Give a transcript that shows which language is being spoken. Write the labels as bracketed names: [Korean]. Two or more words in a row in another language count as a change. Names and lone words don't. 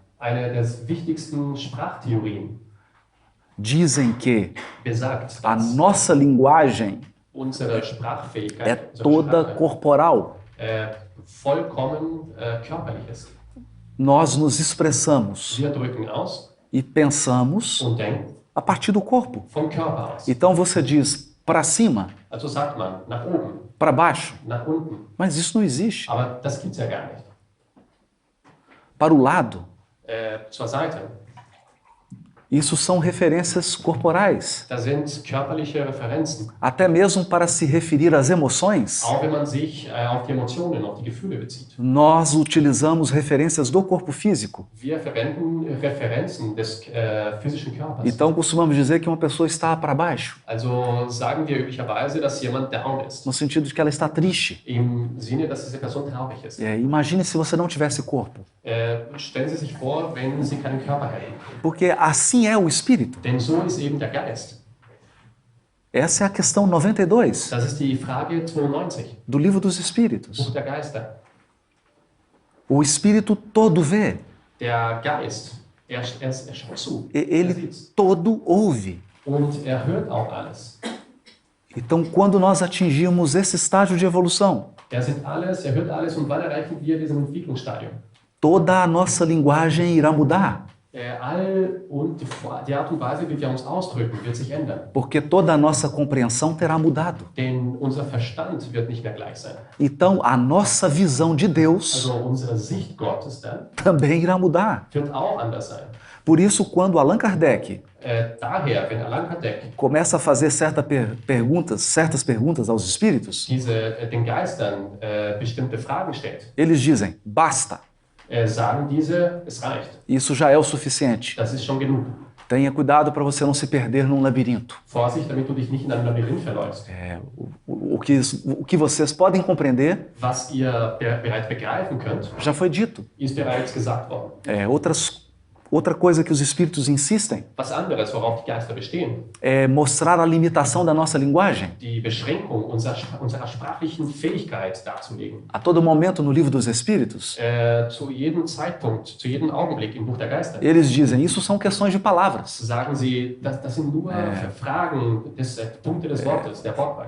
[German] Eine der wichtigsten Sprachtheorien [Portuguese] dizem que [German] besagt, [Portuguese] a [German] dass [Portuguese] nossa linguagem [German] unsere [Portuguese] é [German] Sprachfähigkeit, unsere [Portuguese] toda [German] Sprache, [Portuguese] corporal. [German] vollkommen körperlich ist. [Portuguese] Nós nos expressamos [German] Wir drücken aus [Portuguese] e pensamos [German] und denken [Portuguese] a partir do corpo. [German] vom Körper aus. [Portuguese] Então você diz para cima, [German] Also sagt man nach oben, [Portuguese] para baixo, [German] nach unten. [Portuguese] mas isso não existe. [German] Aber das gibt es ja gar nicht. [Portuguese] Para o lado, [German] Zur Seite, [Portuguese] isso são referências corporais, [German] da sind körperliche Referenzen. [Portuguese] até mesmo para se referir às emoções. [German] Auch wenn man sich auf die Emotionen, auf die Gefühle bezieht. [Portuguese] Nós utilizamos referências do corpo físico. [German] Wir verwenden Referenzen des physischen Körpers. [Portuguese] Então costumamos dizer que uma pessoa está para baixo, [German] Also sagen wir üblicherweise, dass jemand down ist. [Portuguese] no sentido de que ela está triste. [German] Im Sinne, dass diese Person traurig ist. [Portuguese] Imagine se você não tivesse corpo, [German] Stellen Sie sich vor, wenn Sie keinen Körper hätten. [Portuguese] porque assim é o espírito. [German] Denn so ist eben der Geist. [Portuguese] Essa é a questão 92 [German] Das ist die Frage 92, [Portuguese] do Livro dos Espíritos. [German] Buch der Geister. [Portuguese] O espírito todo vê, [German] Der Geist, er schaut zu. [Portuguese] ele [German] sieht's. [Portuguese] todo ouve. [German] Und er hört auch alles. [Portuguese] Então, quando nós atingirmos esse estágio de evolução, [German] Er sieht alles, er hört alles und wann erreichen wir diesen Entwicklungsstadium? [Portuguese] toda a nossa linguagem irá mudar, [German] Und die Art und Weise, wie wir uns ausdrücken, wird sich ändern. [Portuguese] porque toda a nossa compreensão terá mudado. [German] Denn unser Verstand wird nicht mehr gleich sein. [Portuguese] Então, a nossa visão de Deus [German] Also unsere Sicht Gottes dann [Portuguese] também irá mudar. [German] wird auch anders sein. [Portuguese] Por isso, quando Allan Kardec [German] Daher, wenn Allan Kardec [Portuguese] começa a fazer certas perguntas aos espíritos, [German] den Geistern bestimmte Fragen stellt, [Portuguese] eles dizem, basta, [German] sagen diese, es reicht. [Portuguese] isso já é o suficiente. [German] Das ist schon genug. [Portuguese] Tenha cuidado para você não se perder num labirinto. [German] Vorsicht, damit du dich nicht in einem Labyrinth verläufst. [Portuguese] O que vocês podem compreender [German] Was ihr bereits begreifen könnt, [Portuguese] já foi dito. [German] ist bereits gesagt worden. [Portuguese] Outra coisa que os espíritos insistem [German] Was anderes, worauf die Geister bestehen, [Portuguese] é mostrar a limitação da nossa linguagem. [German] die Beschränkung unserer sprachlichen Fähigkeit darzulegen. [Portuguese] A todo momento no Livro dos Espíritos, [German] Zu jedem Zeitpunkt, zu jedem Augenblick im Buch der Geister, [Portuguese] eles dizem, isso são questões de palavras. [German] sagen sie, das sind nur Fragen, Punkte des Wortes, der Wortwahl.